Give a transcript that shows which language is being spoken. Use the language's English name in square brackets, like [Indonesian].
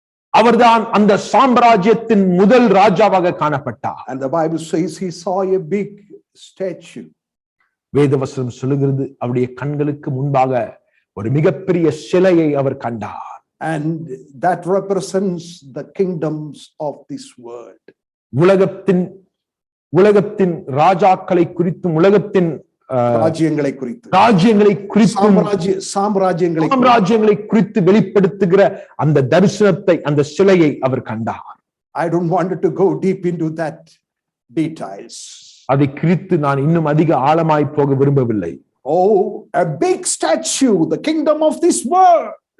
[Tamil] அவர்தான் அந்த சாம்ராஜ்யத்தின் முதல் ராஜாவாக காணப்பட்டார். [English] And the Bible says he saw a big statue. [Tamil] வேதவசனம் சொல்லுகிறது அவருடைய கண்களுக்கு முன்பாக ஒரு மிகப்பெரிய சிலையை அவர் கண்டார். [English] And that represents the kingdoms of this world. [Tamil] உலகத்தின் ராஜாக்களை குறித்தும் உலகத்தின் ராஜ்யங்களை குறித்தும் சாம்ராஜ்யங்களை குறித்து வெளிப்படுத்துகிற அந்த தரிசனத்தை, அந்த சிலையை அவர் கண்டார். [English] I don't want to go deep into that details. [Tamil] அதை குறித்து நான் இன்னும் அதிக ஆழமாய் போக விரும்பவில்லை. [English] Oh, a big statue, the kingdom of this world.